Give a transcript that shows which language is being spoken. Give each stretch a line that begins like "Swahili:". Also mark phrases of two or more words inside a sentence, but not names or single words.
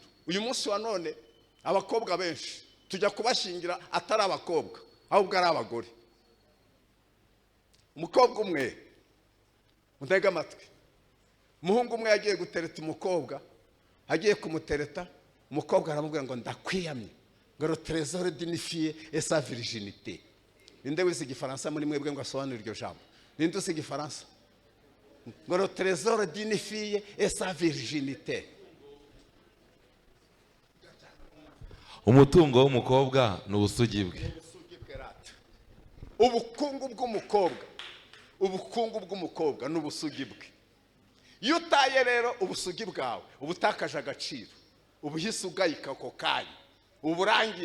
Kinyarwanda: Uyu munsi wa none abakobwa benshi tujya kubashingira atari abakobwa, ahubwo ari abagore. Umukobwa umwe, muntege amatwi, umuhungu umwe yagiye gutereta umukobwa, agiye kumutereta, umukobwa aramubwira ngo ndakwiyamye, ngo
French: le trésor d'une fille et sa virginité.
Kinyarwanda: Ninde wize igifaransa muri mwebwe ngo asobanure iryo jambo? Ninde uzi igifaransa?
French: Ngo le trésor d'une fille et sa virginité.
Kinyarwanda: Umutungo w'umukobwa n'ubusugi bwe. Ubukungu bw'umukobwa n'ubusugi bwe. Iyo utaye rero ubusugi bwawe, ubutakaje agaciro, ubuhise ugayika ako kanya, uburangiye.